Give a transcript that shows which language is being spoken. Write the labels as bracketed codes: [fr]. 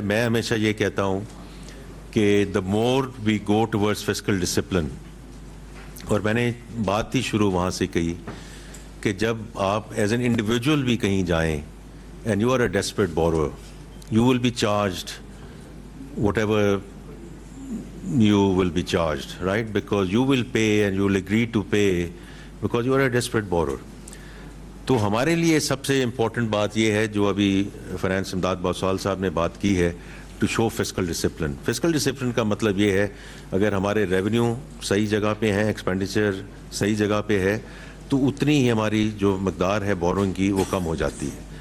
[ur] میں ہمیشہ یہ کہتا ہوں کہ [en] the more we go towards fiscal discipline, [ur] اور میں نے بات ہی شروع وہاں سے کہی کہ جب آپ [en] as an individual [ur] بھی کہیں جائیں [en] And you are a desperate borrower, you will be charged whatever you will be charged, right? Because you will pay and you will agree to pay because you are a desperate borrower. [ur] تو ہمارے لیے سب سے important بات یہ ہے جو ابھی finance امداد بوسال صاحب نے بات کی ہے, [en] To show fiscal discipline. [ur] Fiscal discipline کا مطلب یہ ہے اگر ہمارے ریونیو صحیح جگہ پہ ہیں, ایکسپینڈیچر صحیح جگہ پہ ہے, تو اتنی ہی ہماری جو مقدار ہے بورونگ کی وہ کم ہو جاتی ہے.